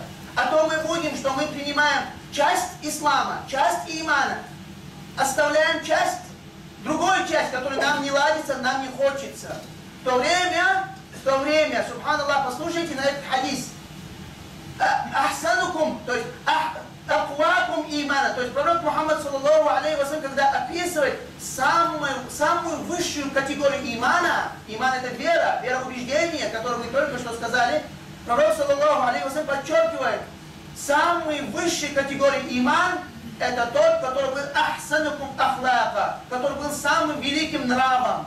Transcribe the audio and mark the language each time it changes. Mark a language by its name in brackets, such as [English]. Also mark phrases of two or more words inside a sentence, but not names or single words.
[Russian] А то мы будем, что мы принимаем часть ислама, часть имана, оставляем часть, другую часть, которая нам не ладится, нам не хочется. В то время, субханаллах, послушайте на этот хадис. [Arabic] أحسنكم, [Russian] то есть [Arabic] أقواكم إيمانا. [Russian] То есть пророк Мухаммад, [Arabic] صلى الله عليه وسلم, [Russian] когда описывает самую высшую категорию имана, иман это вера, вероубеждение, которое мы только что сказали, пророк, [Arabic] صلى الله عليه وسلم, [Russian] подчеркивает, самой высшей категории иман это тот, который был [Arabic] أحسنكم أخلاقا, [Russian] который был самым великим нравом.